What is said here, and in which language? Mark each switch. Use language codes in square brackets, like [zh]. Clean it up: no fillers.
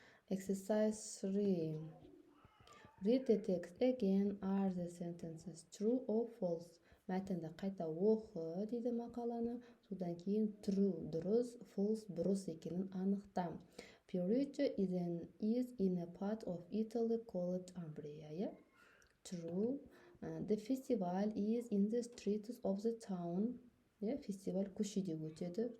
[en] Exercise 3. Read the text again. Are the sentences true or false? [kk] Мәтінді қайта оқы дейді мақаланы. Содан кейін true дұрыс, false бұрыс екенін анықта. [en] Perugia is in a part of Italy called Umbria. True. The festival is in the streets of the town. [kk] Фестиваль көшеде өтеді.